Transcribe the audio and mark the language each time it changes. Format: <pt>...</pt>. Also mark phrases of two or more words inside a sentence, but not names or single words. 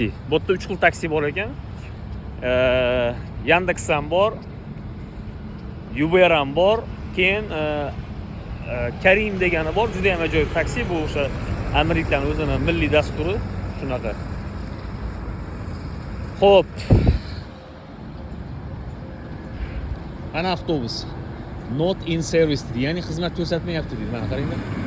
<uz>Bu yerda 3 xil taksi bor ekan. Yandex ham bor, Uber ham bor, keyin Karim degani bor. Juda ham ajoyib taksi bu, o'sha Amerikaning o'zining milliy dasturi shunaqa. Xo'p. Ana avtobus</uz> <en>not in service</en> <uz>deydi, ya'ni xizmat ko'rsatmayapti deydi. Mana qaranglar.</uz>